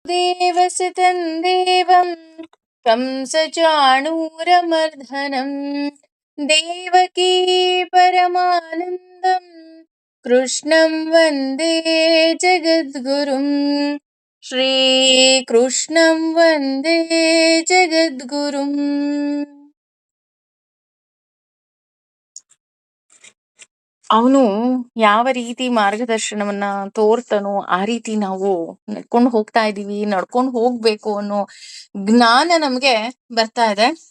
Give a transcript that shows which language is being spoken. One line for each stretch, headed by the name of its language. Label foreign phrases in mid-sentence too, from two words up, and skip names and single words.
Sanskrit: वसितं देवं कंसचाणूरमर्दनं देवकी परमानन्दं कृष्णं वन्दे जगद्गुरुं श्रीकृष्णं वन्दे जगद्गुरुम्.
Kannada: ಅವನು ಯಾವ ರೀತಿ ಮಾರ್ಗದರ್ಶನವನ್ನ ತೋರ್ತಾನೋ ಆ ರೀತಿ ನಾವು ನಡ್ಕೊಂಡು ಹೋಗ್ತಾ ಇದೀವಿ, ನಡ್ಕೊಂಡು ಹೋಗ್ಬೇಕು ಅನ್ನೋ ಜ್ಞಾನ ನಮ್ಗೆ ಬರ್ತಾ ಇದೆ.